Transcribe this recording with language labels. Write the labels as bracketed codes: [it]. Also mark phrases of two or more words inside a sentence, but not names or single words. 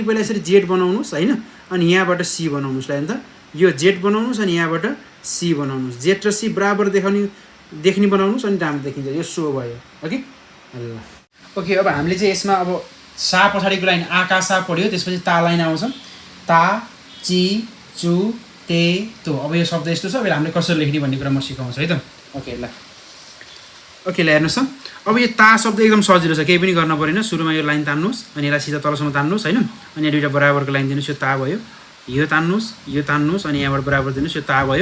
[ne] पहिला यसरी जेड बनाउनुहोस् होइन अनि यहाँबाट सी बनाउनुहोस् ल त यो जेड बनाउनुहोस् अनि यहाँबाट सी बनाउनुहोस् जेड र सी बराबर देख्ने बनाउनुहोस् अनि राम्रो देखिन्छ यो सो भयो ओके ल ओके अब हामीले चाहिँ यसमा अब सा पछाडिको लाइन आकाशा पढ्यो त्यसपछि ता लाइन आउँछ [ja] たちつてと [ne] अब यो शब्द यस्तो छ अब हामीले कसरी लेख्ने भन्ने कुरा म सिकाउँछु है त ओके ल ओके ल हेर्नुहोस् त अब यो ता शब्द एकदम सजिलो छ केही पनि गर्न परेन सुरुमा यो लाइन तान्नुहोस् अनि यसलाई सिधा तलसम्म तान्नुहोस् होइन अनि दुईवटा बराबरको लाइन दिनुहोस् यो ता भयो यो तान्नुहोस् अनि यहाँबाट बराबर दिनुहोस् यो ता भयो